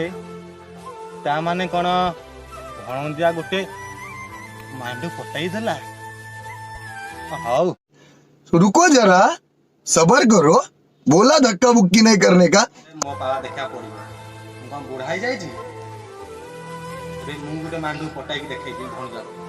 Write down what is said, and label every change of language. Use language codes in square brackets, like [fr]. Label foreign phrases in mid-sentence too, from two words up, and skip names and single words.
[or] ତା ମାନେ କଣ ଭଣଜା ଗୋଟେ ମାଣ୍ଡୁ ପଟାଇ ଦେଲା? ହଉ [hi] रुको जरा सबर करो, बोला धक्का मुक्की नहीं करने का। [or] ମୋ ପାବା ଦେଖିବାକୁ ପଡିବ। ମୁଁ କଣ ବୁଢା ହେଇଯାଇଛି? ମୁଁ ଗୋଟେ ମାଣ୍ଡୁ ପଟାଇକି ଦେଖେଇଛି ଭଣଜା।